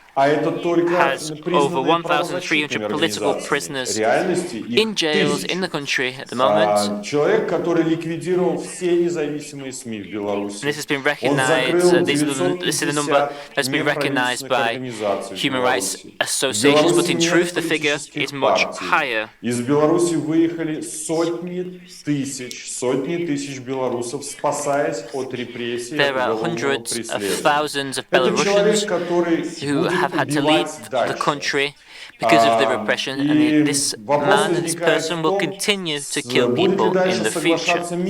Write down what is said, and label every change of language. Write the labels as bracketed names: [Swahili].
[English] has over 1,300 political prisoners in jails in the country at the moment. [Russian] Человек, который ликвидировал все независимые СМИ в Беларуси. [English] This has been recognized, this is the number that's been recognized by human rights associations, but in truth the figure is much higher. [Russian] Из Беларуси выехали сотни тысяч белорусов, спасаясь от репрессий, [English] There are hundreds of thousands of Belarusians who have had to leave the country because of the repression, and this man and this person will continue to kill people in the future.